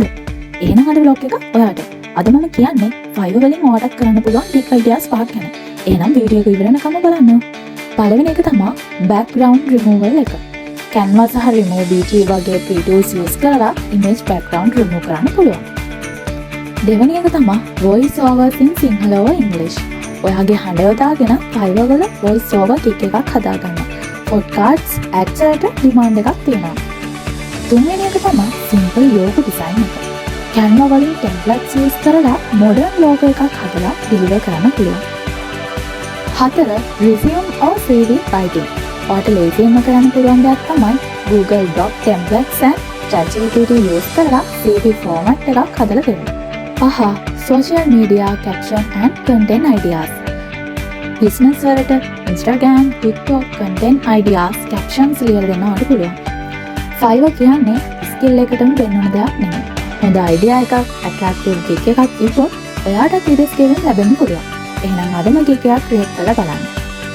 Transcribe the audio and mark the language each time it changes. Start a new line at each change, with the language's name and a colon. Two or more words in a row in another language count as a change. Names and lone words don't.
Sinhala: එහෙනම් අද vlog එක ඔයාට. අද මම කියන්නේ Fiverr වලින් ඔයාටත් කරන්න පුළුවන් ටික් අයිඩියාස් පහක් ගැන. එහෙනම් වීඩියෝ එක ඉවර වෙනකම් බලන්න. පළවෙනි එක තමයි
English: background removal
Sinhala: එක. Canva සහ Remove වගේ
English: free tools use
Sinhala: කරලා
English: image background remove
Sinhala: කරන්න පුළුවන්. දෙවෙනි එක තමයි
English: voice over in Sinhala or English.
Sinhala: ඔයාගේ හඬ යොදාගෙන Fiverr වල
English: voice over
Sinhala: ටික එකක් හදාගන්න.
English: podcasts ads
Sinhala: වලට demand එකක් තියෙනවා. තුන්වෙනි එක තමයි
English: simple logo design
Sinhala: එක. Canva වලින් templates use කරලා
English: modern logo
Sinhala: එකක් හදලා deliver කරන්න පුළුවන්. 4.
English: resume or CV writing.
Sinhala: ඔයාට ලේසියෙන්ම කරන්න පුළුවන් දෙයක් තමයි
English: Google Doc templates and ChatGPT use
Sinhala: කරලා
English: CV format
Sinhala: එකක් හදලා දෙන්න. 5.
English: social media caption and content ideas.
Sinhala: business වලට Instagram, TikTok
English: content ideas captions
Sinhala: ලියලා දෙන්න ඔයාලට පුළුවන්. Fiverr කියන්නේ skill එකටම දෙන්නන දෙයක් නෙමෙයි. හොඳ idea එකක්,
English: attractive gig
Sinhala: එකක් තිබ්බොත් ඔයාටත් ඊට skill ලැබෙන්න පුළුවන්. එහෙනම් අදම gig එකක් create කරලා බලන්න.